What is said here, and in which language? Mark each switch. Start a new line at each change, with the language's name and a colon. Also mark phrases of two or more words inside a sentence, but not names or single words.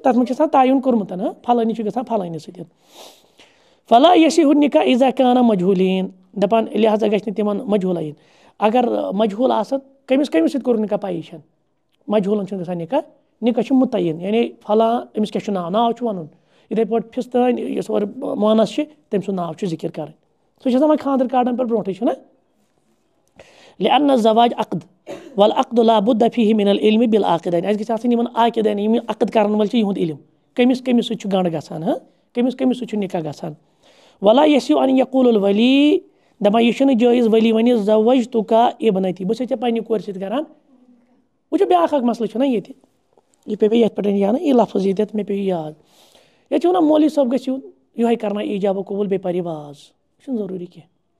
Kashmiri: تَتھ منٛز چھِ آسان تعیُن کوٚرمُت پھلٲنی چھُ گژھان پھلٲنِس سۭتۍ
Arabic: فلا یصیح النِکاح اذا کان مجہوٗلیٖن
Kashmiri: دَپان لہٰذا گژھِ نہٕ تِمن مجہوٗل یِن اگر مجہوٗل آسان کٔمِس سۭتۍ کوٚر نِکاح پَیی چھَنہٕ مجہوٗلن چھُنہٕ گژھان نِکاح چھُ مُتعیٖن یعنی فلاں أمِس کیاہ چھُ ناو چھُ وَنُن یِتھَے پٲٹھۍ فِستٲنۍ یۄس اورٕ مونَس چھِ تٔمۍ سُنٛد ناو چھُ ذِکِر کَرٕنۍ سُہ چھُ آسان وۄنۍ خاندر کاڈَن پٮ۪ٹھ برونٛٹھٕے چھُنہ
Arabic: لِأَنَّ الزَّواج عقد والعقد لا بُدَّ فیہ من العلم بالعاقدین
Kashmiri: اَسہِ گژھِ آسٕنۍ یِمن عاقدین یِم عقد کَرن وٲلۍ چھِ یِہُنٛد علم کٔمِس سۭتۍ چھُ گنٛڈ گژھان کٔمِس سۭتۍ چھُ نِکاح گژھان
Arabic: ولا یصیح ان یقول الولی
Kashmiri: دَپان یہِ چھُنہٕ جٲیِز ؤلی وَنہِ
Arabic: زوجتُکا ابنتی
Kashmiri: بہٕ چھَس ژےٚ پنٛنہِ کورِ سۭتۍ کران وٕچھو بیٛاکھ اکھ مسلہٕ چھُنہ ییٚتہِ یہِ پیٚو مےٚ یَتھ پٮ۪ٹھ یاد یہِ لفظ ییٚتٮ۪تھ مےٚ پیٚو یاد ییٚتہِ چھِ وَنان مولوی صٲب گژھِ یُن یِہوٚے کرناو ایٖجاب قبوٗل بیٚیہِ پَرِ واز یہِ چھُنہٕ ضروٗری کینٛہہ